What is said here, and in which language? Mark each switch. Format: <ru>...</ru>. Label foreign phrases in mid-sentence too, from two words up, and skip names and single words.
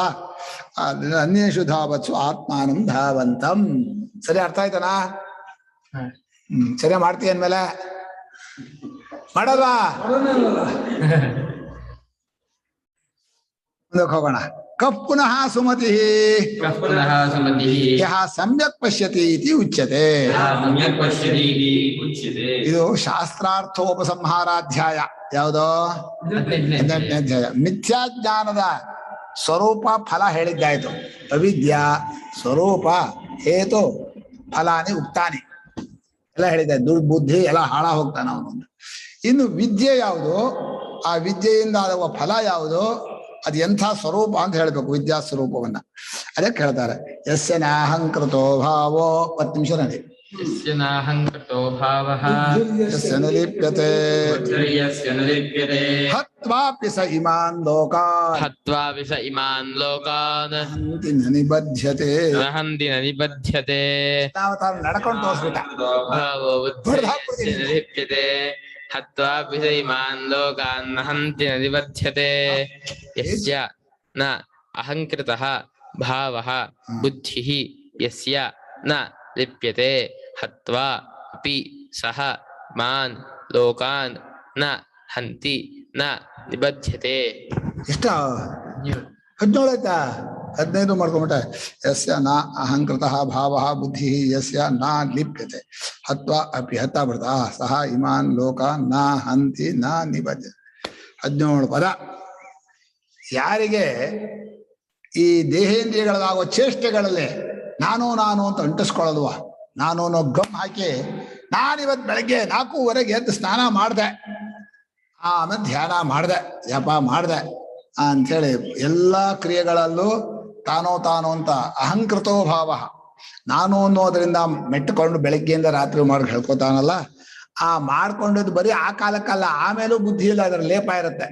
<sa>ಅನ್ಯೇಷು ಧಾವತ್ಸು ಆತ್ಮಾನಂ ಧಾವಂತಂ.</sa> <kn>ಸರಿ ಅರ್ಥ ಆಯ್ತಾನಾ? ಸರಿ ಮಾಡ್ತೀಯ ಅಂದ್ಮೇಲೆ ಮಾಡಲ್ವಾ? ಮುಂದಕ್ಕೆ ಹೋಗೋಣ.</kn> <sa>ಕಪ್ಪುನಃ ಸುಮತಿ ಯಃ ಸಮ್ಯಕ್ ಪಶ್ಯತಿ ಇತಿ ಉಚ್ಯತೆ.</sa> <kn>ಇದು ಶಾಸ್ತ್ರಾರ್ಥೋಪಸಂಹಾರಾಧ್ಯಾಯ. ಯಾವುದೋ 18ನೇ ಅಧ್ಯಾಯ. ಮಿಥ್ಯಾಜ್ಞಾನದ ಸ್ವರೂಪ ಫಲ ಹೇಳಿದ್ದಾಯ್ತು.</kn> <sa>ಅವಿದ್ಯಾ ಸ್ವರೂಪ ಹೇತು ಫಲಾನಿ ಉಕ್ತಾನಿ</sa> <kn>ಎಲ್ಲ ಹೇಳಿದ್ದೆ. ದುರ್ಬುದ್ಧಿ ಎಲ್ಲ ಹಾಳ ಹೋಗ್ತಾನೆ ಅವನು. ಇನ್ನು ವಿದ್ಯೆ ಯಾವುದು, ಆ ವಿದ್ಯೆಯಿಂದ ಆಗುವ ಫಲ ಯಾವುದು, ಅದು ಎಂಥ ಸ್ವರೂಪ ಅಂತ ಹೇಳ್ಬೇಕು. ವಿದ್ಯಾ ಸ್ವರೂಪವನ್ನ ಅದಕ್ಕೆ ಹೇಳ್ತಾರೆ.</kn> <sa>ಯಸ್ಯ ನಾಹಂಕೃತೋ ಭಾವೋ.</sa> <kn>10 ನಿಮಿಷ ನಡಿ.</kn> <sa>ಯಸ್ಯ ನಾಹಂಕೃತೋ ಭಾವಃ ಯಸ್ಯ ನ ಲಿಪ್ಯತೆ ಹತ್ವಾಪಿ ಸ ಇಮಾನ್ ಲೋಕಾನ್ ಹತ್ವಾಪಿ ಸ ಇಮಾನ್ ಲೋಕಾನ್ ಹಂತಿ ನ ನಿಬಧ್ಯತೆ. ಹಂತಿ ನ ನಿಬಧ್ಯತೆ.</sa> <kn>ತಾನು ನಡ್ಕೊಂಡು ತೋರಿಸ್ಬಿಟ್ಟ.</kn> <sa>ಭಾವೋ ಬುದ್ಧಿರ್ಯಸ್ಯ ನ ಲಿಪ್ಯತೆ ಹತ್ವಾಪಿ ಸ ಇಮಾನ್ ಲೋಕಾನ್ ನ ಹಂತಿ ನ ನಿಬಧ್ಯತೆ. ಯಸ್ಯ ನ ಅಹಂಕೃತಃ ಭಾವಃ ಬುದ್ಧಿಃ ಯಸ್ಯ ನ ಲಿಪ್ಯತೆ ಹತ್ವಾ ಅಪಿ ಸಹ ಮಾನ್ ಲೋಕಾನ್ ನ ಹಂತಿ ನ ನಿಬಧ್ಯತೆ.</sa> <kn>ಎಷ್ಟ 17 ಆಯ್ತಾ? 15 ಮಾಡ್ಕೊಂಬಿಟ್ಟ.</kn> <sa>ಯಸ್ಯ ನ ಅಹಂಕೃತಃ ಭಾವಃ ಬುದ್ಧಿ ಯಸ್ಯ ನ ಲಿಪ್ಯತೆ ಹತ್ವಾ ಅಪಿ</sa> <kn>ಹತ್ತ ಬಿಡ್ತಾ</kn> <sa>ಸಹ ಇಮಾನ್ ಲೋಕಾನ್ ನ ಹಂತಿ ನ ನಿಬಧ್ಯತೆ.</sa> <kn>17 ಪದ. ಯಾರಿಗೆ ಈ ದೇಹೇಂದ್ರಿಯಗಳಾಗುವ ಚೇಷ್ಟೆಗಳಲ್ಲಿ ನಾನು ಅಂತ ಅಂಟಿಸ್ಕೊಳ್ಳಲ್ವ, ನಾನು ಅನ್ನೋ ಗಮ್ ಹಾಕಿ ನಾನಿವತ್ತು ಬೆಳಗ್ಗೆ 4:15 ಎದ್ದು ಸ್ನಾನ ಮಾಡಿದೆ, ಆಮೇಲೆ ಧ್ಯಾನ ಮಾಡಿದೆ, ಜಪ ಮಾಡಿದೆ ಅಂಥೇಳಿ ಎಲ್ಲ ಕ್ರಿಯೆಗಳಲ್ಲೂ ತಾನೋ ಅಂತ</kn> <sa>ಅಹಂಕೃತೋ ಭಾವ,</sa> <kn>ನಾನು ಅನ್ನೋದ್ರಿಂದ ಮೆಟ್ಟುಕೊಂಡು ಬೆಳಗ್ಗೆಯಿಂದ ರಾತ್ರಿ ಮಾಡಿ ಹೇಳ್ಕೊತಾನಲ್ಲ, ಆ ಮಾಡ್ಕೊಂಡಿದ್ದು ಬರೀ ಆ ಕಾಲಕ್ಕಲ್ಲ, ಆಮೇಲೂ ಬುದ್ಧಿ ಇಲ್ಲ, ಅದರ ಲೇಪ ಇರುತ್ತೆ.</kn>